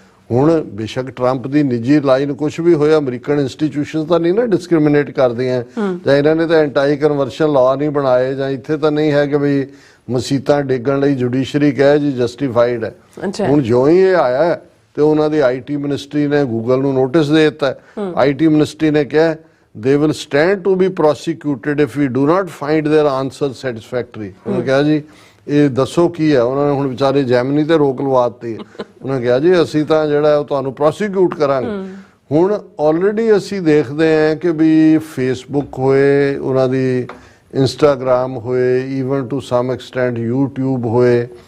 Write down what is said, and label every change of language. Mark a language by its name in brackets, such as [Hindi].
[Punjabi] ਹੁਣ ਬੇਸ਼ੱਕ ਟਰੰਪ ਦੀ ਨਿੱਜੀ ਲਾਈਨ ਕੁਝ ਵੀ ਹੋਇਆ, ਅਮਰੀਕਨ ਇੰਸਟੀਟਿਊਸ਼ਨਸ ਤਾਂ ਨਹੀਂ ਨਾ ਡਿਸਕ੍ਰਿਮੀਨੇਟ ਕਰਦੀਆਂ, ਜਾਂ ਇਹਨਾਂ ਨੇ ਤਾਂ ਐਂਟਾਈ ਕਨਵਰਸ਼ਨ ਲਾਅ ਨਹੀਂ ਬਣਾਏ, ਜਾਂ ਇੱਥੇ ਤਾਂ ਨਹੀਂ ਹੈ ਕਿ ਵੀ ਮਸੀਤਾਂ ਡੇਗਣ ਲਈ ਜੁਡੀਸ਼ਰੀ ਕਹੇ ਜੀ ਜਸਟੀਫਾਈਡ ਹੈ। ਹੁਣ ਜਿਉਂ ਹੀ ਇਹ ਆਇਆ ਤੇ ਉਹਨਾਂ ਦੀ ਆਈਟੀ ਮਿਨਿਸਟਰੀ ਨੇ ਗੂਗਲ ਨੂੰ ਨੋਟਿਸ ਦੇ ਦਿੱਤਾ। ਆਈਟੀ ਮਿਨਿਸਟਰੀ ਨੇ ਕਿਹਾ [English] they will stand to be prosecuted if we do not find their answer satisfactory। [Punjabi] ਉਹਨੇ ਕਿਹਾ ਜੀ ਇਹ ਦੱਸੋ ਕੀ ਹੈ। ਉਹਨਾਂ ਨੇ ਹੁਣ ਵਿਚਾਰੇ ਜੈਮਨੀ ਤੇ ਰੋਕ ਲਵਾਤੀ। ਉਹਨਾਂ ਕਿਹਾ ਜੀ ਅਸੀਂ ਤਾਂ ਜਿਹੜਾ ਉਹ ਤੁਹਾਨੂੰ ਪ੍ਰੋਸੀਕਿਊਟ ਕਰਾਂਗੇ। ਹੁਣ ਆਲਰੇਡੀ ਅਸੀਂ ਦੇਖਦੇ ਹਾਂ ਕਿ ਵੀ ਫੇਸਬੁੱਕ ਹੋਏ, ਉਹਨਾਂ ਦੀ ਇੰਸਟਾਗ੍ਰਾਮ ਹੋਏ, [English] even to some extent [Punjabi] YouTube ਹੋਏ,